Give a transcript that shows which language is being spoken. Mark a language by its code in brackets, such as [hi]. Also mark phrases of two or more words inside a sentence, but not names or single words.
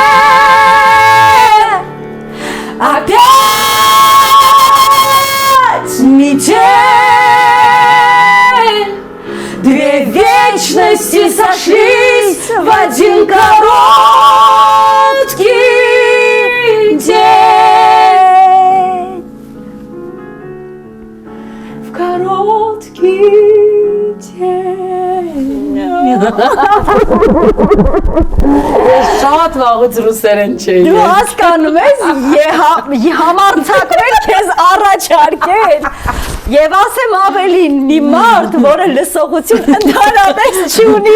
[ru] Опять метель, две вечности сошлись в один короткий день. В короткий день. [hy] Շատ վաղուց ռուսերեն չէի։ Դու հասկանում ես, համարձակվել քեզ առաջարկել։ Եվ ասեմ ավելին, մի մարդ, որը լսողություն ընդհանրապես չունի։